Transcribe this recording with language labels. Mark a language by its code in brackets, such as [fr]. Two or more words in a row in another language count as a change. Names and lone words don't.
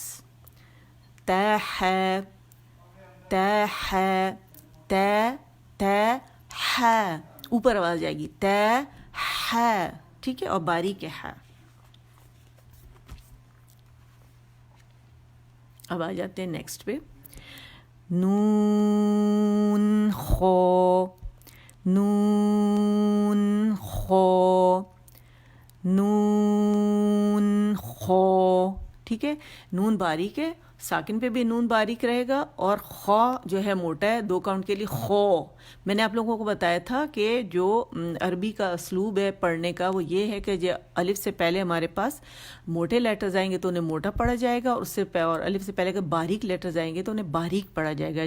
[ur] تا ہے, تا ہے, تا تا ہے, اوپر آواز جائے گی تا ہے. ٹھیک ہے, اور باریک ہے. اب آ جاتے ہیں نیکسٹ پہ. نون خو, نون خو, نون خو. ٹھیک ہے, نون باریک ہے, ساکن پہ بھی نون باریک رہے گا, اور خو جو ہے موٹا ہے, دو کاؤنٹ کے لیے خو. میں نے آپ لوگوں کو بتایا تھا کہ جو عربی کا اسلوب ہے پڑھنے کا وہ یہ ہے کہ جو الف سے پہلے ہمارے پاس موٹے لیٹرز آئیں گے تو انہیں موٹا پڑھا جائے گا, اور اس سے اور الف سے پہلے کہ باریک لیٹرز آئیں گے تو انہیں باریک پڑھا جائے گا.